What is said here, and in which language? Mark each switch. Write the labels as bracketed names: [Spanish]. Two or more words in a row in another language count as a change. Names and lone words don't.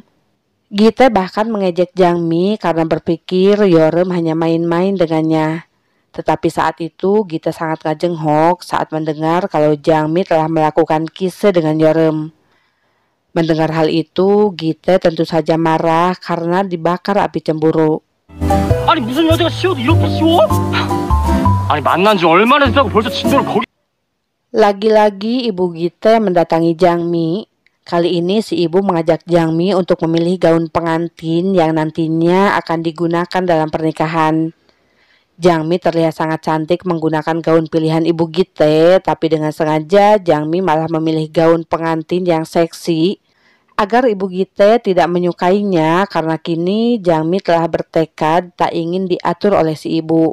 [Indonesian] Gita bahkan mengejek Jangmi karena berpikir Yeoreum hanya main-main dengannya. Tetapi saat itu Gite sangat ngajenghok saat mendengar kalau Jangmi telah melakukan kisah dengan Yeoreum. Mendengar hal itu, Gite tentu saja marah karena dibakar api cemburu. [Korean] 아니 무슨 여자가 씌워도 이렇게 씌워? 아니 만난 지 얼마나 됐다고 벌써 진도를 거기. [Indonesian] Lagi-lagi ibu Gite mendatangi Jangmi. Kali ini si ibu mengajak Jangmi untuk memilih gaun pengantin yang nantinya akan digunakan dalam pernikahan. Jangmi terlihat sangat cantik menggunakan gaun pilihan Ibu Gite, tapi dengan sengaja Jangmi malah memilih gaun pengantin yang seksi agar Ibu Gite tidak menyukainya karena kini Jangmi telah bertekad tak ingin diatur oleh si ibu.